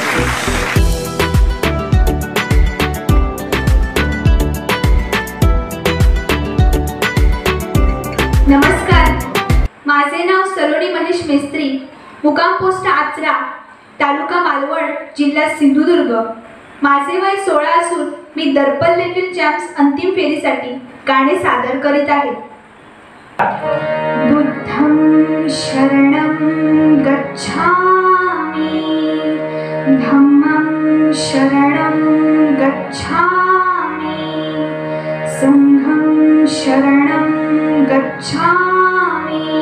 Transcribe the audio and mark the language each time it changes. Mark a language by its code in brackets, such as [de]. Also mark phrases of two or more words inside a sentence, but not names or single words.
[mr] नमस्कार, माझे नाव सलोनी महेश मेस्त्री, मुक्काम पोस्ट आचरा, तालुका मालवण, जिल्हा सिंधुदुर्ग। माझे वय 16 असून मी दर्पण लिटिल चॅम्प्स अंतिम फेरीसाठी गाणे सादर करीत आहे। [pi] बुद्धं शरणं गच्छामि धम्मं शरणं गच्छामि संघं शरणं गच्छामि।